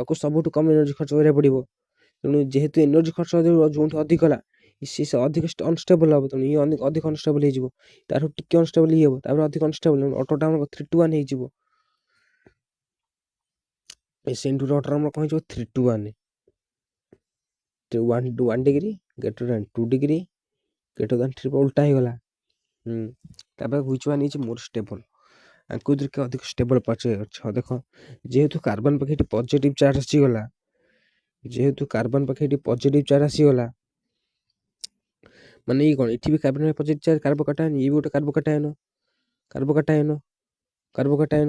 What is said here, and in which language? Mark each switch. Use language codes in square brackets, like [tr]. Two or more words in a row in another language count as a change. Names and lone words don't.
[or] ଆକୁ ସବୁଠୁ କମ୍ ଏନର୍ଜି ଖର୍ଚ୍ଚ କରିବାକୁ ପଡ଼ିବ। ତେଣୁ ଯେହେତୁ ଏନର୍ଜି ଖର୍ଚ୍ଚ ଯେଉଁଠି ଅଧିକ ହେଲା ସେ ଅଧିକ ଅନଷ୍ଟେବଲ୍ ହେବ। ତେଣୁ ଇଏ ଅଧିକ ଅନଷ୍ଟେବଲ୍ ହେଇଯିବ। ତାଠୁ ଟିକେ ଅନଷ୍ଟେବଲ୍ ଇଏ ହେବ, ତାପରେ ଅଧିକ ଅନଷ୍ଟେବଲ୍ ଅଟୋଟା ଆମର [en] 3 to 1 [or] ହେଇଯିବ। SN2 ଅଟୋର ଆମର କ'ଣ ହେଇଯିବ [en] 3 to 1 1 degree greater than 2 degree greater than 3 [or] ଉଲ୍ଟା ହେଇଗଲା। [en] ତାପରେ which one is more stable? [or] ଆଙ୍କୁ ଟିକେ ଅଧିକ ଷ୍ଟେବଲ୍ ଅଛି। ଦେଖ ଯେହେତୁ କାର୍ବନ ପାଖେ ଏଠି [en] positive charge [or] ଆସିଗଲା, ଯେହେତୁ କାର୍ବନ ପାଖେ ଏଠି [en] positive charge [or] ଆସିଗଲା ମାନେ ଇଏ କ'ଣ ଏଠି ବି [en] carbon positive charge carbocation, [or] ଇଏ ବି ଗୋଟେ କାର୍ବୋକାଟାୟନ।